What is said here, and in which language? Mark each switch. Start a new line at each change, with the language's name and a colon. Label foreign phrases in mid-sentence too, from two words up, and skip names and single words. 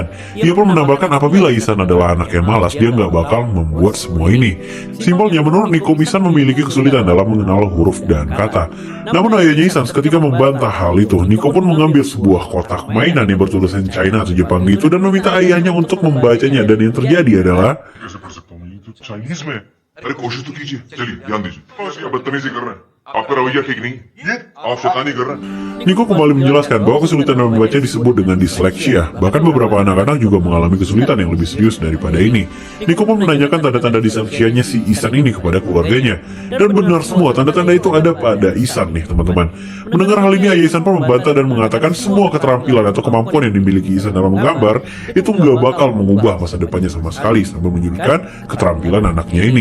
Indonesian: Ia pun menambahkan apabila Ihsan adalah anak yang malas, dia gak bakal membuat semua ini. Simpelnya, menurut Niko, Ihsan memiliki kesulitan dalam mengenal huruf dan kata. Namun ayahnya Ihsan ketika membantah hal itu, Niko pun mengambil sebuah kotak mainan yang bertulisan China atau Jepang itu dan meminta ayahnya untuk membacanya, dan yang terjadi adalah
Hindi: कैसे पढ़ सकता हूँ ये तो चाइनीज में है अरे कोशिश तो कीजिए चलिए ध्यान दीजिए क्या बदतमीजी कर रहे हैं आपका रवैया ठीक नहीं ये आप शैतानी कर रहे हैं
Indonesian: Niko kembali menjelaskan bahwa kesulitan dalam membaca disebut dengan disleksia. Bahkan beberapa anak-anak juga mengalami kesulitan yang lebih serius daripada ini. Niko pun menanyakan tanda-tanda disleksianya si Ihsan ini kepada keluarganya. Dan benar semua tanda-tanda itu ada pada Ihsan nih teman-teman. Mendengar hal ini, ayah Ihsan pun membantah dan mengatakan semua keterampilan atau kemampuan yang dimiliki Ihsan dalam menggambar itu nggak bakal mengubah masa depannya sama sekali, sambil menyudutkan keterampilan anaknya ini.